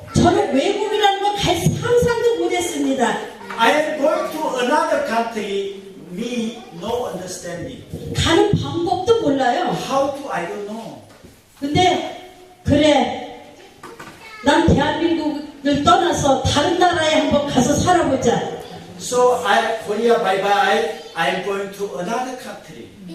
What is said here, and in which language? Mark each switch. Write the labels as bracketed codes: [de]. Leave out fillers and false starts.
[ko] 저는 외국이라는 걸 상상도 못했습니다. [en] I am going to another country. Me no understanding. [ko] 가는 방법도 몰라요. [en] How to I don't know. [ko] 근데 그래, 난 대한민국을 떠나서 다른 나라에 한번 가서 살아보자. [en] So Korea bye bye. I'm going to another country.